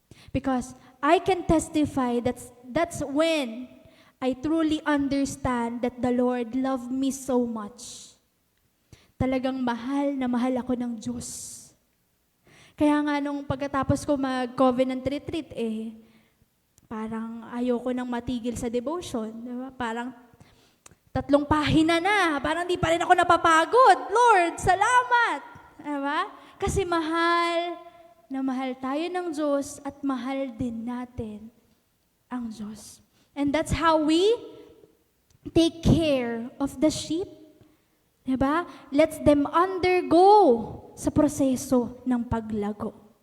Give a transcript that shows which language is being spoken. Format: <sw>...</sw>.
<en>Because I can testify that's when I truly understand that the Lord loved me so much.</en> <tl>Talagang mahal na mahal ako ng Diyos. Kaya nga nung pagkatapos ko mag-covenant retreat, parang ayoko nang matigil sa devotion. Diba? Parang 3 pahina na, parang di pa rin ako napapagod. Lord, salamat! Diba? Kasi mahal na mahal tayo ng Diyos at mahal din natin ang Diyos.</tl> <en>And that's how we take care of the sheep.</en> <tl>Diba?</tl> <en>Let them undergo</en> <tl>sa proseso ng paglago.</tl>